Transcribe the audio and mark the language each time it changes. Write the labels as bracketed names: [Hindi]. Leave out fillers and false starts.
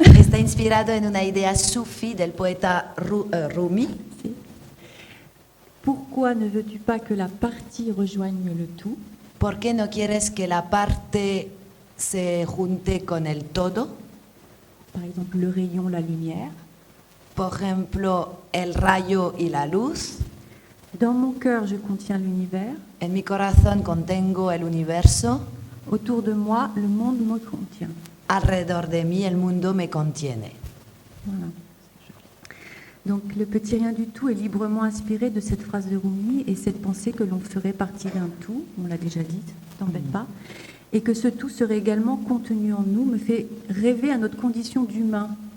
[Spanish] Está inspirado en una idea sufi del poeta Rumi. [French] Pourquoi ne veux-tu pas que la partie rejoigne le tout? [Spanish] ¿Por qué no quieres que la parte se junte con el todo. [French] Par exemple, le rayon, la lumière. [Spanish] Por ejemplo, el rayo y la luz. [French] Dans mon cœur, je contiens l'univers. [Spanish] En mi corazón contengo el universo. [French] Autour de moi, le monde me contient. [Spanish] Alrededor de mí el mundo me contiene. [French] Voilà. Donc le petit rien du tout est librement inspiré de cette phrase de Rumi et cette pensée que l'on ferait partie d'un tout, on l'a déjà dit, t'embête pas, et que ce tout serait également contenu en nous, me fait rêver à notre condition d'humain.